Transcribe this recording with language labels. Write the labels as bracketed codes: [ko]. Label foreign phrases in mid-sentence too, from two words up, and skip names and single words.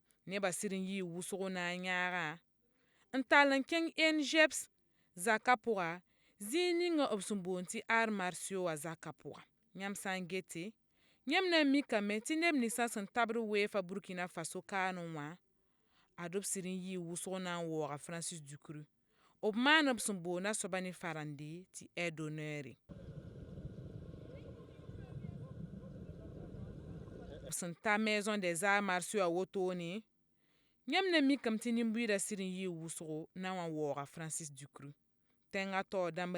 [mos] neba sirin yi wusgo na nyaara n tall n kẽng NGEPS zaka pʋga zĩig ninga b sẽn boond tɩ art martio wã zaka pʋga yãmb sã n gete yãmb na n mikame tɩ neb ninsã sẽn tabd weefa Burkina Faso kaanẽ wã ad b sɩd n yɩɩ wʋsgo na n waooga Francis Dukru b maan b sẽn boonda soaba ne farãnde tɩ [fr] aide d'honneur [mos] b sẽn ta maison des arts martiaux a wotone yãmb na mikame tɩ nin-buiidã sɩd n yɩɩ wʋsgo na n wa waooga Francis Dukru tẽngã taoor dãmbã